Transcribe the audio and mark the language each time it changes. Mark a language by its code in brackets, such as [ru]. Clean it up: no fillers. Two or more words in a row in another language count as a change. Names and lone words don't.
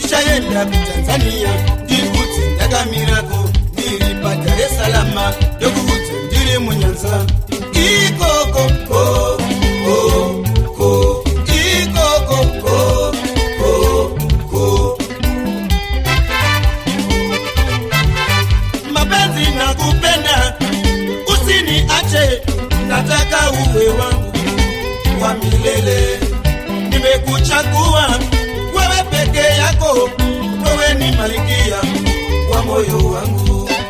[sn] ndaenda kuTanzania ndikuti ndakamirako ndiri paDar es Salaam ndokuti ndiri muNyanza ikoko [sw] mapenzi nakupenda usiniache nataka uwe wangu wa milele nimekuchagua wewe peke yako wewe ni malkia wa moyo wangu